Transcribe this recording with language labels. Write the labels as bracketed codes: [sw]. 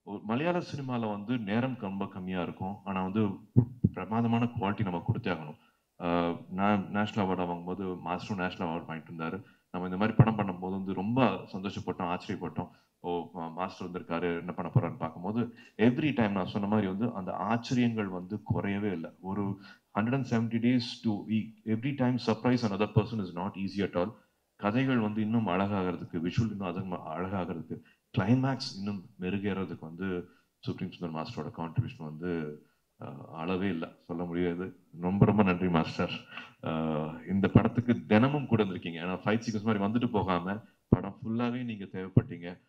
[ta] மலையாள சினிமால வந்து நேரம் ரொம்ப கம்மியா இருக்கும். ஆனா வந்து பிரமாதமான குவாலிட்டி நம்ம கொடுத்தே ஆகணும். நான் நேஷனல் அவார்டு வாங்கும்போது மாஸ்டரும் நேஷனல் அவார்டு வாங்கிட்டு இருந்தாரு. நம்ம இந்த மாதிரி படம் பண்ணும்போது வந்து ரொம்ப சந்தோஷப்பட்டோம், ஆச்சரியப்பட்டோம். ஓ மாஸ்டர் வந்திருக்காரு, என்ன பண்ண போறான்னு பார்க்கும்போது எவ்ரி டைம் நான் சொன்ன மாதிரி வந்து அந்த ஆச்சரியங்கள் வந்து குறையவே இல்லை. [en] ஒரு 170 days to every time surprise another person is not easy at all. [ta] கதைகள் வந்து இன்னும் அழகாகிறதுக்கு, விஷுவல் இன்னும் அதிகமாக அழகாகிறதுக்கு, கிளைமேக்ஸ் இன்னும் மெருகேறதுக்கு வந்து சுப்ரீம் சுந்தர் மாஸ்டரோட கான்ட்ரிபியூஷன் வந்து அளவே இல்லை, சொல்ல முடியாது. ரொம்ப ரொம்ப நன்றி மாஸ்டர். இந்த படத்துக்கு தினமும் கூட இருந்திருக்கீங்க. ஏன்னா ஃபைட் சீக்வன்ஸ் மாதிரி வந்துட்டு போகாம படம் ஃபுல்லாவே நீங்க தேவைப்பட்டீங்க.